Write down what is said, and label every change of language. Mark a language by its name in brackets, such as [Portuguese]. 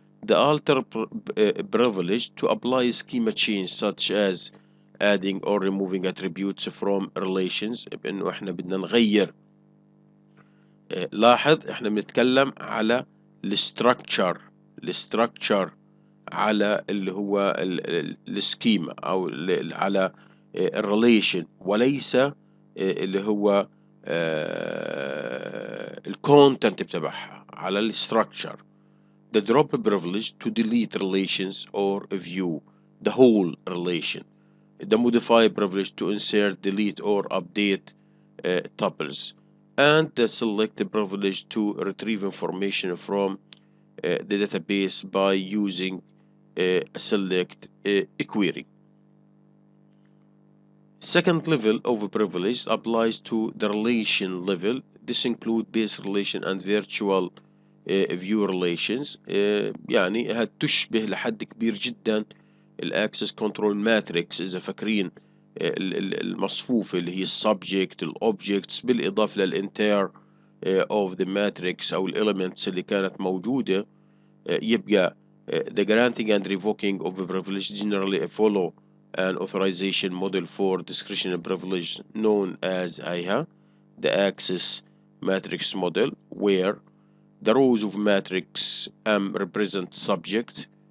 [English] The alter privilege to apply schema change such as adding or removing attributes from relations، [Arabic] بأنه احنا بدنا نغير. لاحظ احنا بنتكلم على الستراكشر على اللي هو السكيما او على الريليشن، وليس اللي هو الكونتنت بتاعها على الستراكشر. [English] The drop privilege to delete relations or view the whole relation. The modify privilege to insert, delete or update tuples. And the select privilege to retrieve information from the database by using a select query. Second level of privilege applies to the relation level. This includes base relation and virtual view relations. [Arabic] يعني هتشبه لحد كبير جدا الاكسس كنترول ماتريكس إذا فاكرين المصفوفة اللي هي السبجكت الاوبجكتس بالإضافة للانتير [English] of the matrix [Arabic] أو elements اللي كانت موجودة. [English] يبقى the granting and revoking of a privilege generally follow an authorization model for discretionary privilege known as the access matrix model, where the rows of matrix M represent subject.